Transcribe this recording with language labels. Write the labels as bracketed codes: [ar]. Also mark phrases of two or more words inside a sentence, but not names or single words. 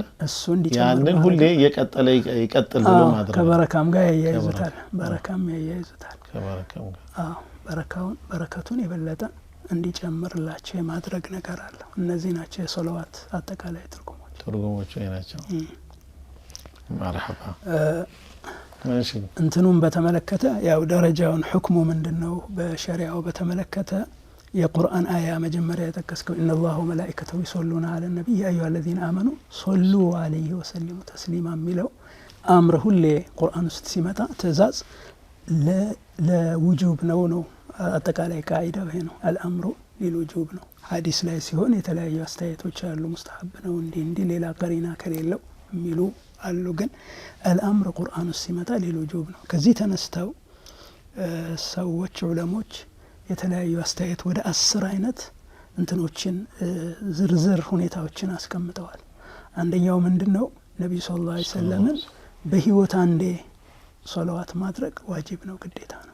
[am] እሱ እንዲጨምር ያንን ሁሌ የቀጠለ ይቀጥል ብሎ ማድረግ ከበረካም ጋር ያያይዙታል በረካም ያያይዙታል ከበረካም ጋር በረከቱን የበለጠ እንዲጨምርላቸው የማድረግ ነገር አለ እነዚህ ናቸው የሶላዋት አጠቃላይ ትርጉሞቹ ናቸው [ar] مرحبا ماشي [am] እንትኑም በተመለከተ ያው ደረጃውን ህክሙ ምንድነው በሸሪዓው በተመለከተ የቁርአን አያ መጀመሪያ የተከስከው [ar] ان الله وملائكته يصلون على النبي يا ايها الذين امنوا صلوا عليه وسلموا تسليما [am] ሚለው አምር ሁሌ ቁርአን ውስጥ ሲመጣ ትእዛዝ ለውጁብ ነው አጠቃላይ ቃዒዳው ይሄ ነው [ar] الامر للوجوب [am] ነው ሐዲስ ላይ ሲሆን የተለያዩ አስተያየቶች አሉ ሙስተሐብ ነው እንዲ ሌላ ቀሪና ከሌለው ሚሉ አሉ ግን الامر ቁርአን ውስጥ ሲመጣ ለውጁብ ነው ከዚህ ተነስተው ሰዎች ዑለሞች የተለያዩ አስተያየት ወደ 10 አይነት እንትኖችን ዝርዝር ሁኔታዎችን አስቀምጠዋል አንደኛው ምንድነው ነብዩ [ar] صلى الله عليه وسلم [am] በህይወት አንዴ ሶላዋት ማድረግ ዋጅብ ነው ግዴታ ነው